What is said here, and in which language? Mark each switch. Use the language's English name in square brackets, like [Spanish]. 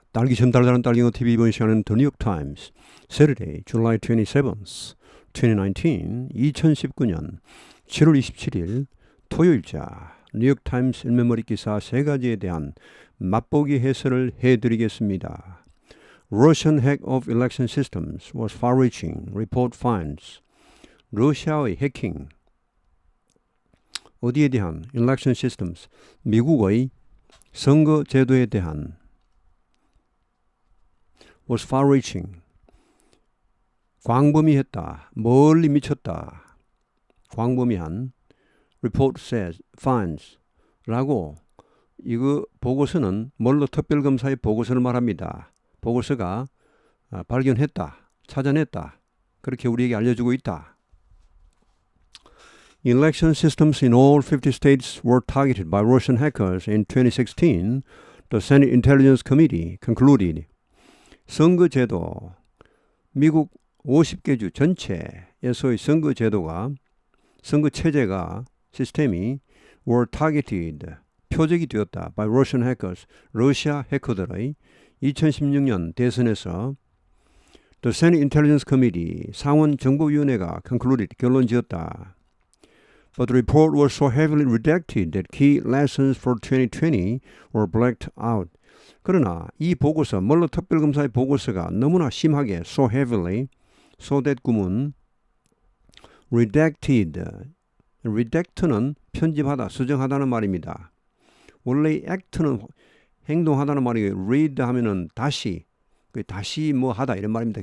[Korean] 딸기처럼 달달한 딸기노 TV 이번 시간은 The New York Times [English] Saturday, July 27th, 2019, [Korean] 2019년 7월 27일 토요일자 뉴욕 타임스 일면머리 기사 3가지에 대한 맛보기 해설을 해드리겠습니다. [English] Russian hack of election systems was far-reaching, report finds. [Korean] 러시아의 해킹, 어디에 대한? [English] election systems, [Korean] 미국의 선거 제도에 대한 [English] was far-reaching, [Korean] 광범위했다, 멀리 미쳤다, 광범위한 [English] report says, finds [Korean] 라고 이거 보고서는 몰러 특별검사의 보고서를 말합니다. 보고서가 발견했다, 찾아냈다, 그렇게 우리에게 알려주고 있다. [English] Election systems in all 50 states were targeted by Russian hackers in 2016, the Senate Intelligence Committee concluded. [Korean] 선거제도, 미국 50개 주 전체에서의 선거제도가, 선거체제가, 시스템이 [English] were targeted, [Korean] 표적이 되었다 [English] by Russian hackers, [Korean] 러시아 해커들의 2016년 대선에서 [English] the Senate Intelligence Committee, [Korean] 상원 정보위원회가 [English] concluded, [Korean] 결론 지었다. [English] But the report was so heavily redacted that key lessons for 2020 were blacked out. [Korean] 그러나 이 보고서, 멀러 특별검사의 보고서가 너무나 심하게 [English] so heavily, so that [Korean] 구문 redacted, redact는 편집하다, 수정하다는 말입니다. 원래 act는 행동하다는 말이에요. read 하면은 다시, 다시 뭐 하다 이런 말입니다.